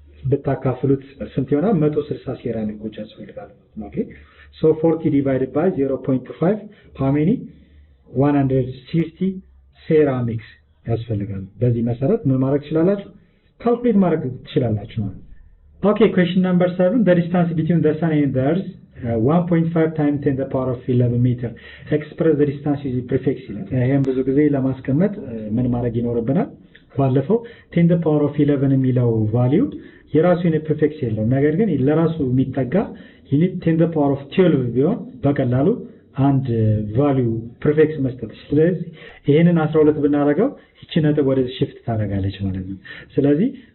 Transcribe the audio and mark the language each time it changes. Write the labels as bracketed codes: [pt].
[am] ብታካፍሉት ስንት ይሆናል? 160 ሴራሚኮች ያስፈልጋሉ። ኦኬ ሶ [en] 40 divided by 0.5 how many [am] 160 ሴራሚክስ ያስፈልጋሉ። በዚህ መሰረት ምን ማድረግ ትችላላችሁ? ካልኩሌት ማድረግ ትችላላችሁ ማለት ነው። [en] Okay, question number 7. The distance between the sun and the earth 1.5 times 10 to the power of 11 meter. Express the distance using prefix. [am] ይሄን ብዙ ጊዜ ለማስቀመጥ ምን ማድረግ ይኖርብናል? ባለፈው [en] 10 to the power of 11 [am] የሚለው ቫልዩ የራሱ የሆነ prefix የለውም። ነገር ግን ለራሱ የሚጠጋ ዩኒት [en] 10 to the power of 12 [am] ቢሆን በቀላሉ አንድ ቫልዩ prefix መስጠት። ስለዚህ ይሄንን 12 ብናደርገው እቺ ነጥብ ወደዚህ shift ታደርጋለች ማለት ነው። ስለዚህ